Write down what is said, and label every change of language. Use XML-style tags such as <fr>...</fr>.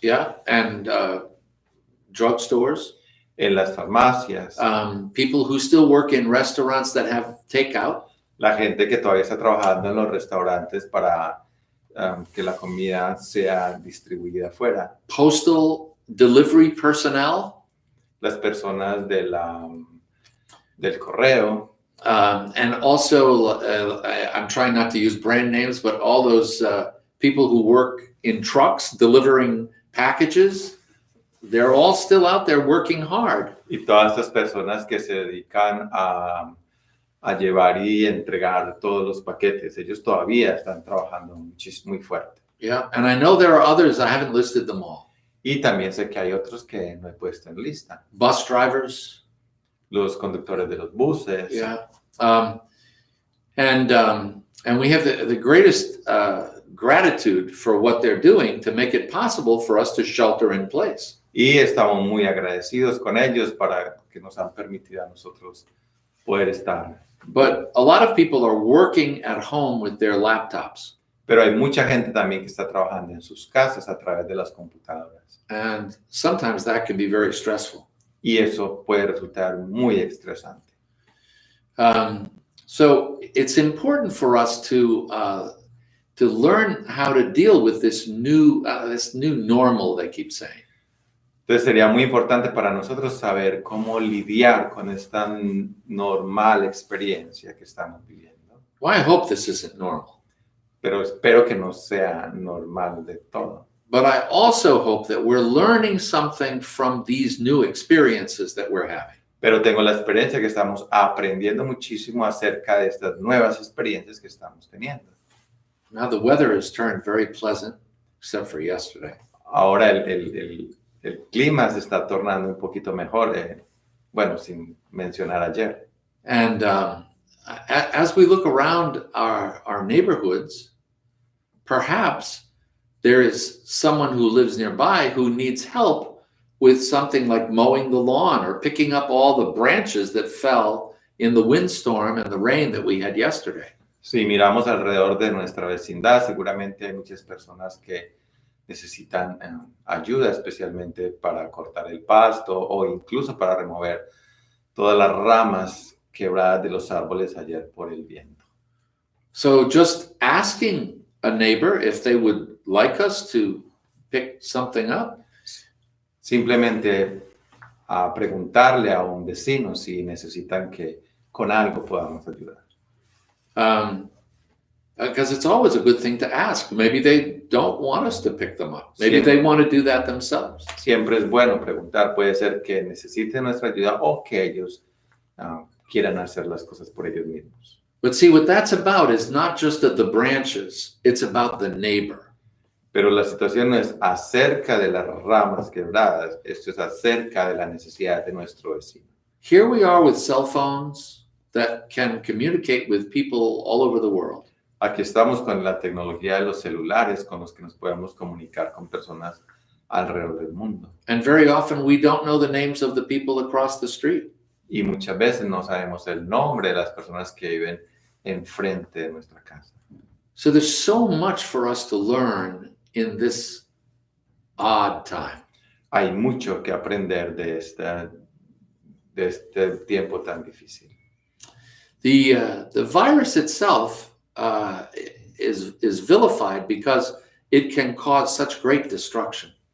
<en>yeah, and drugstores.</en> <es>en las farmacias,</es> <en>People who still work in restaurants that have takeout.</en> <es>la gente que todavía está trabajando en los restaurantes para que la comida sea distribuida afuera,</es> <en>Postal delivery personnel,</en> <es>las personas del correo,</es> <en>and also I'm trying not to use brand names, but all those people who work in trucks delivering packages, they're all still out there working hard.</en> <es>y todas estas personas que se dedican a llevar y entregar todos los paquetes. Ellos todavía están trabajando muy fuerte.</es> <en>Yeah, and I know there are others, I haven't listed them all.</en> <es>Y también sé que hay otros que no he puesto en lista.</es> <en>Bus drivers,</en> <es>Los conductores de los buses.</es> <en>yeah. And we have the greatest gratitude for what they're doing to make it possible for us to shelter in place.</en> <es>Y estamos muy agradecidos con ellos para que nos han permitido a nosotros poder estar.</es> <en>But a lot of people are working at home with their laptops.</en> <es>Pero hay mucha gente también que está trabajando en sus casas a través de las computadoras.</es> <en>And sometimes that can be very stressful.</en> <es>Y eso puede resultar muy estresante.</es> <en>So it's important for us to learn how to deal with this new normal, they keep saying.</en> <es>Entonces sería muy importante para nosotros saber cómo lidiar con esta normal experiencia que estamos viviendo.</es> <en>Well, I hope this isn't normal.</en> <es>Pero espero que no sea normal de todo.</es> <en>But I also hope that we're learning something from these new experiences that we're having.</en> <es>Pero tengo la experiencia que estamos aprendiendo muchísimo acerca de estas nuevas experiencias que estamos teniendo.</es> <en>Now the weather has turned very pleasant, except for yesterday.</en> <es>Ahora el clima se está tornando un poquito mejor, bueno, sin mencionar ayer.</es> <en>And as we look around our neighborhoods, perhaps there is someone who lives nearby who needs help with something like mowing the lawn or picking up all the branches that fell in the windstorm and the rain that we had yesterday.</en> <es>Si miramos alrededor de nuestra vecindad, seguramente hay muchas personas que necesitan ayuda, especialmente para cortar el pasto o incluso para remover todas las ramas quebradas de los árboles ayer por el viento.</es> <en>So just asking a neighbor if they would like us to pick something up.</en> <es>Simplemente a preguntarle a un vecino si necesitan que con algo podamos ayudar.</es> <en>Because it's always a good thing to ask. Maybe they don't want us to pick them up. Maybe they want to do that themselves.</en> <es>Siempre es bueno preguntar. Puede ser que necesiten nuestra ayuda o que ellos quieran hacer las cosas por ellos mismos.</es> <en>But see, what that's about is not just at the branches, it's about the neighbor.</en> <es>Pero la situación no es acerca de las ramas quebradas, esto es acerca de la necesidad de nuestro vecino.</es> <en>Here we are with cell phones that can communicate with people all over the world.</en> <es>Aquí estamos con la tecnología de los celulares con los que nos podemos comunicar con personas alrededor del mundo.</es> <en>And very often we don't know the names of the people across the street.</en> <es>Y muchas veces no sabemos el nombre de las personas que viven enfrente de nuestra casa.</es> <en>So there's so much for us to learn in this odd time.</en> <es>Hay mucho que aprender de este tiempo tan difícil.</es> <en>The virus itself is vilified because it can cause such great destruction.</en>